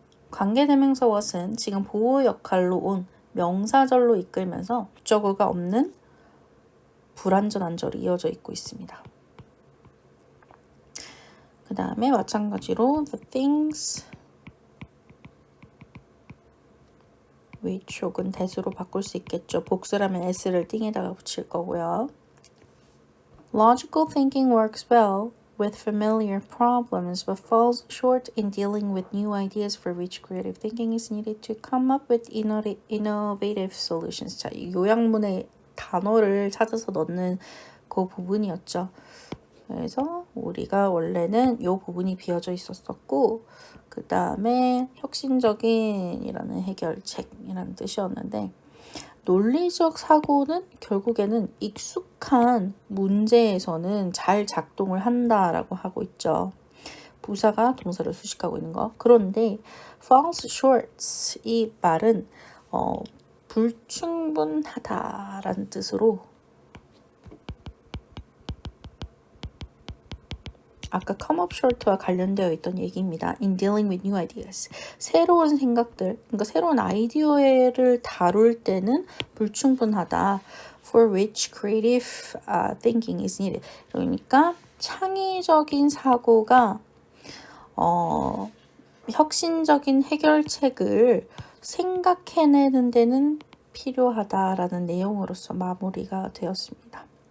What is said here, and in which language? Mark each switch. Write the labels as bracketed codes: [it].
[ko] 관계대명사 what은 지금 보호 역할로 온 명사절로 이끌면서 목적어가 없는 불완전한 절이 이어져 있고 있습니다. 그 다음에 마찬가지로 [en] the things which [ko] 혹은 that으로 바꿀 수 있겠죠. 복수라면 s를 띵에다가 붙일 거고요. [en] Logical thinking works well with familiar problems but falls short in dealing with new ideas for which creative thinking is needed to come up with innovative solutions. [ko] 자, 요약문에 단어를 찾아서 넣는 그 부분이었죠. 그래서 우리가 원래는 이 부분이 비어져 있었고 그 다음에 혁신적인이라는 해결책이라는 뜻이었는데 논리적 사고는 결국에는 익숙한 문제에서는 잘 작동을 한다라고 하고 있죠. 부사가 동사를 수식하고 있는 거. 그런데 falls short 이 말은 불충분하다라는 뜻으로 아까 [en] come up short [ko] 와 관련되어 있던 얘기입니다. [en] In dealing with new ideas. [ko] 새로운 생각들, 그러니까 새로운 아이디어를 다룰 때는 불충분하다. [en] For which creative thinking is needed. [ko] 그러니까 창의적인 사고가 혁신적인 해결책을 생각해내는 데는 필요하다라는 내용으로서 마무리가 되었습니다.